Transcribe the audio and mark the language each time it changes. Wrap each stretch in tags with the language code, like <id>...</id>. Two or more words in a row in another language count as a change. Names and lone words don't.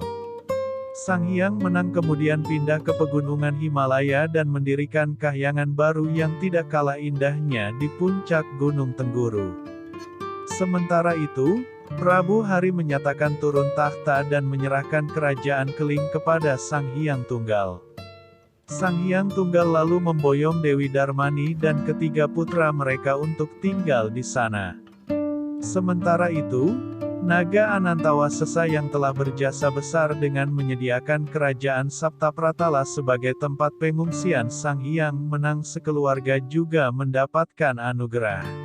<id>Sang Hyang Menang kemudian pindah ke pegunungan Himalaya dan mendirikan kahyangan baru yang tidak kalah indahnya di puncak Gunung Tengguru. Sementara itu, Prabu Hari menyatakan turun tahta dan menyerahkan kerajaan Keling kepada Sang Hyang Tunggal. Sang Hyang Tunggal lalu memboyong Dewi Darmani dan ketiga putra mereka untuk tinggal di sana. Sementara itu, Naga Anantawasesa yang telah berjasa besar dengan menyediakan kerajaan Saptapratala sebagai tempat pengungsian Sang Hyang Menang sekeluarga juga mendapatkan anugerah.</id>